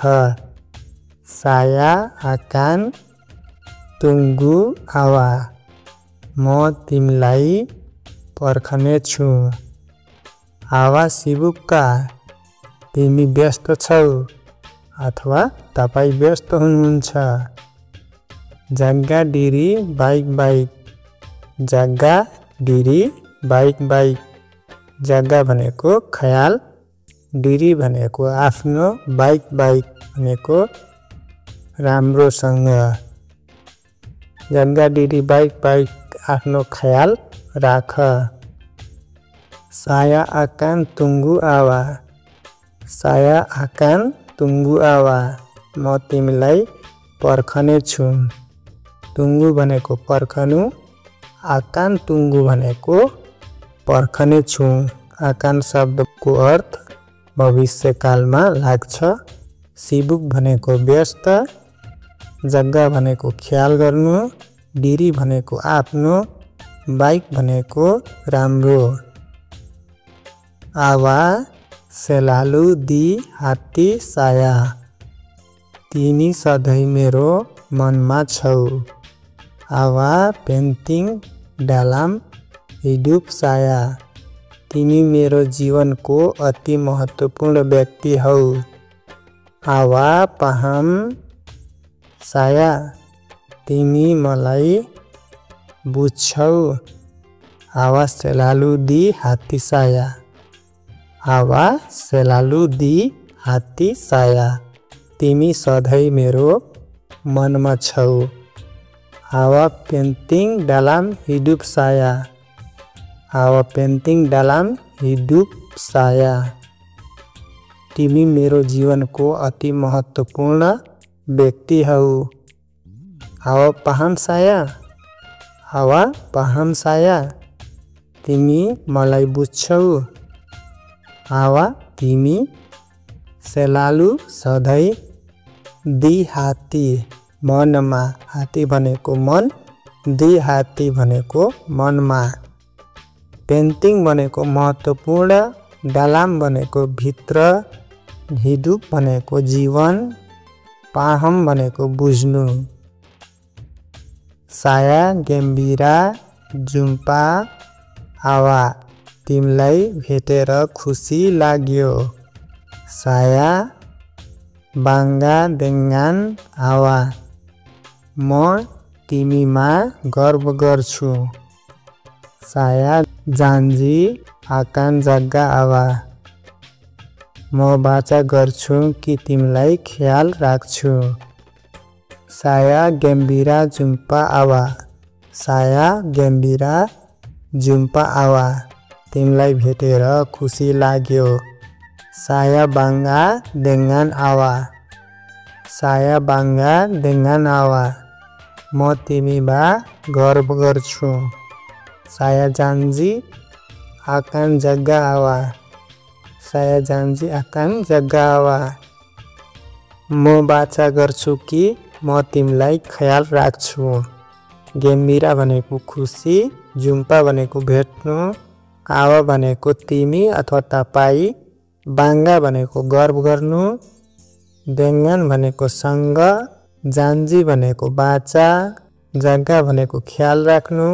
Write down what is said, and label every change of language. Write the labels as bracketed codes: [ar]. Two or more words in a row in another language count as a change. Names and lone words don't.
[ms] saya akan tunggu awak [ne] म तिमीलाई पर्खने छु। [ms] awak sibuk [ne] का तिमी व्यस्त छौ अथवा तपाई व्यस्त हुनुहुन्छ। [ms] jaga diri baik-baik jaga diri baik-baik jaga [ne] भनेको ख्याल [ms] डिरी [ne] भनेको आफ्नो, [ms] बाइक [ne] भनेको राम्रोसँग। [ms] jaga diri baik [ne] आफ्नो ख्याल राख। [ms] saya akan tunggu awa। saya akan tunggu awa [ne] म तिमीलाई पर्खने छु। तुङ्गु भनेको पर्खनु, [ms] akan tunggu [ne] भनेको पर्खने छु। आकान शब्दको अर्थ भविष्यकालमा लाग्छ। सिबुक भनेको व्यस्त, जग्गा भनेको ख्याल गर्नु, डिरी भनेको आफ्नो, बाइक भनेको राम्रो। [ms] awak selalu di hati saya. [ne] तिमी सधैँ मेरो मनमा छौ। [ms] awak penting dalam hidup saya. [ne] तिमी मेरो जीवनको अति महत्त्वपूर्ण व्यक्ति हौ। [ms] awak paham saya. [ne] तिमी मलाई बुझ्छौ। [ms] awak selalu di hati saya. awak selalu di hati saya. [ne] तिमी सधैँ मेरो मनमा छौ। [ms] awak penting dalam hidup saya. awak penting dalam hidup saya. [ne] तिमी मेरो जीवनको अति महत्त्वपूर्ण व्यक्ति हौ। [ms] awak paham saya. awak paham saya. [ne] तिमी मलाई बुझ्छौ। आवा तिमी selalu सधैँ [ms] di hati [ne] मनमा, हाती भनेको मन, [ms] di hati [ne] भनेको मनमा, penting भनेको महत्त्वपूर्ण, dalam भनेको भित्र, hidup भनेको जीवन, paham भनेको बुझ्नु। [ms] saya gembira jumpa awa। [ne] तिमीलाई भेटेर खुसी लाग्यो। [ms] saya bangga dengan awa। [ne] म तिमीमा गर्व गर्छु। [ms] saya janji akan jaga awa। [ne] म वाचा गर्छु कि तिमीलाई ख्याल राख्छु। [ms] saya gembira jumpa awa। saya gembira jumpa awa। [ne] तिमीलाई भेटेर खुसी लाग्यो। [ms] saya bangga dengan awa। saya bangga dengan awa। [ne] म तिमीमा गर्व गर्छु। [ms] saya janji akan jaga awa। saya janji akan jaga awa। [ne] म वाचा गर्छु कि म तिमीलाई ख्याल राख्छु। gembira भनेको खुसी, जुम्पा भनेको भेट्नु, आवा भनेको तिमी अथवा तपाईँ, बाङ्गा भनेको गर्व गर्नु, dengan भनेको सँग, जान्जी भनेको बाचा, जग्गा भनेको ख्याल राख्नु।